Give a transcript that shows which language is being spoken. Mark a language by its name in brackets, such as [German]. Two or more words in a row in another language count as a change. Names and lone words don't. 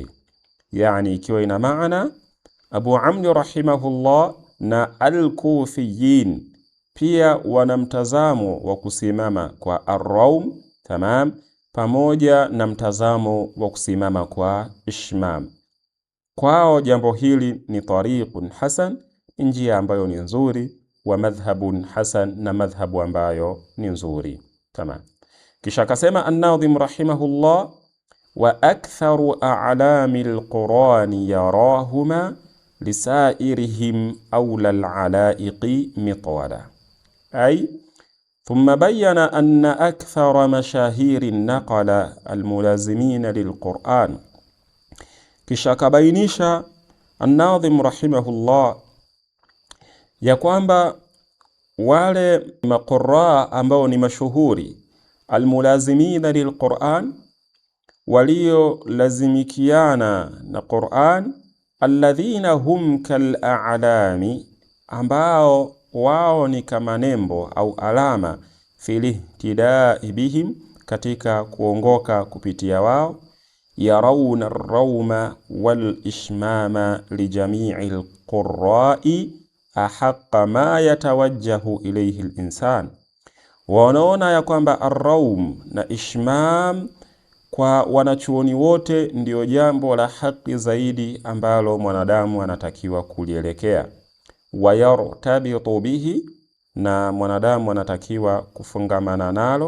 [Swahili] Yani ikiwa ina maana Abu Amr rahimahullah na al-Kufiyin pia wana mtazamo wa kusimama kwa ar-rawm, tamam, pamoja na mtazamo wa kusimama kwa ishmam. Kwao jambo hili ni [Arabic] طريق حسن, [Swahili] njia ambayo ni nzuri, [Arabic] ومذهب حسن, [Swahili] na madhhabu ambayo ni nzuri. Tamam. Kisha akasema [Arabic] الناظم رحمه الله وأكثر أعلام القرآن يراهما لسائرهم أولى العلائق مطولا. أي ثم بين أن أكثر مشاهير نقلة الملازمين للقرآن. [Swahili] Kisha akabainisha an-Nadhim rahimahullah ya kwamba wale maqurra ambao ni mashuhuri [Arabic] الملازمين للقرآن, [Swahili] walio lazimikiana na Qur'an, [Arabic] الذين هم كالأعلام, [Swahili] ambao wao ni kama nembo au alama, [Arabic] في الاهتداء بهم, [Swahili] katika kuongoka kupitia wao, [Arabic] يرون الروم والإشمام لجميع القراء أحق ما يتوجه إليه الإنسان. [Swahili] Wanaona ya kwamba ar-rawm na ishmam kwa wanachuoni wote ndio jambo la haki zaidi ambalo mwanadamu anatakiwa kulielekea. [Arabic] ويرتبط به, [Swahili] na mwanadamu anatakiwa kufungamana nalo.